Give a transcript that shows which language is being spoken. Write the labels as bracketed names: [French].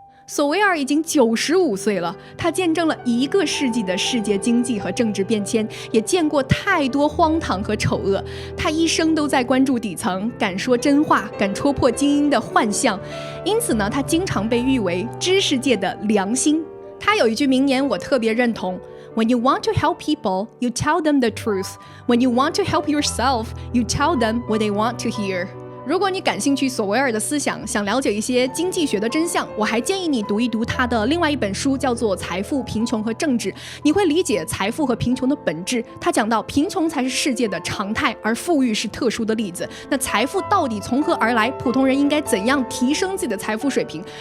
[Chinese] 索维尔已经95岁了，他见证了1个世纪的世界经济和政治变迁，也见过太多荒唐和丑恶。他一生都在关注底层，敢说真话，敢戳破精英的幻象。因此呢，他经常被誉为知识界的良心。他有一句名言我特别认同： [English] When you want to help people, you tell them the truth. When you want to help yourself, you tell them what they want to hear. [Chinese] 如果你感兴趣索维尔的思想，想了解一些经济学的真相，我还建议你读一读他的另外一本书，叫做《财富、贫穷和政治》，你会理解财富和贫穷的本质。他讲到贫穷才是世界的常态，而富裕是特殊的例子。那财富到底从何而来？普通人应该怎样提升自己的财富水平？